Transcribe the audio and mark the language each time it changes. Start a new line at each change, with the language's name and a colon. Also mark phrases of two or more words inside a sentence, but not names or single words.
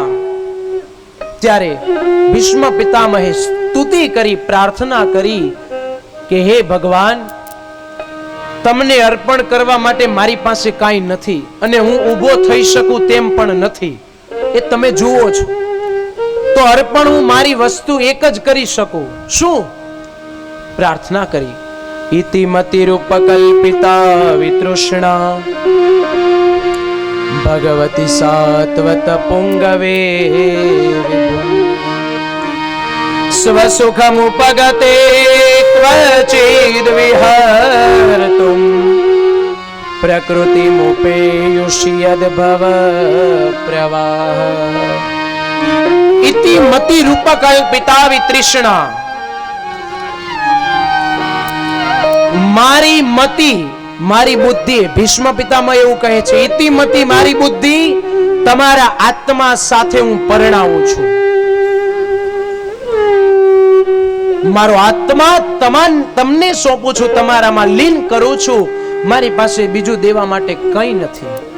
Gujarati: ત્યારે ભીષ્મ પિતામહે સ્તુતિ કરી, પ્રાર્થના કરી કે હે ભગવાન, તમને અર્પણ કરવા માટે મારી પાસે કાંઈ નથી, અને હું ઊભો થઈ શકું તેમ પણ નથી. એ તમે જુઓ છો. તો અર્પણ હું મારી વસ્તુ એક જ કરી શકું. શું? પ્રાર્થના કરી,
Sanskrit: ઇતિ મતિરૂપકલ્પિતા વિતૃષ્ણા भगवती सात्वत पुंगवे स्वसुखमुपगते क्वचिद् विहर्तुम् प्रकृतिमुपेयुषि यद्भव प्रवाह इति मति रूपकल्पिता वितृष्णा
Gujarati: મારી મતિ મારી બુદ્ધિ ભીષ્મ પિતામહ એવું કહે છે
Sanskrit: ઇતિ મતિ
Gujarati: મારી બુદ્ધિ તમારા આત્મા સાથે હું પરણાવું છું મારો આત્મા તમને સોંપું છું તમારામાં લીન કરું છું મારી પાસે બીજું દેવા માટે કંઈ નથી